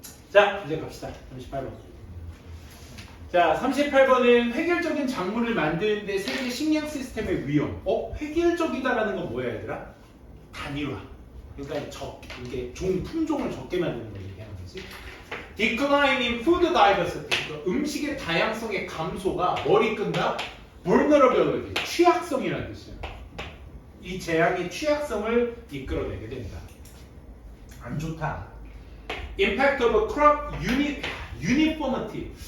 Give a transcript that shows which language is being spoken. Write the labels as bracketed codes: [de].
[ko] 자 이제 갑시다. 38번. 자 38번은 획일적인 작물을 만드는데 세계 식량 시스템의 위험. 획일적이다라는 건 뭐야 얘들아? 단일화. 그러니까 이게 품종을 적게 만드는 걸 얘기하는 거지. [en] Decline in food diversity. [ko] 그러니까 음식의 다양성의 감소가 뭘 이끈다? vulnerability. 취약성이라는 뜻이야. 이 재앙의 취약성을 이끌어내게 된다. 안 좋다. [en] Impact of crop uniformity.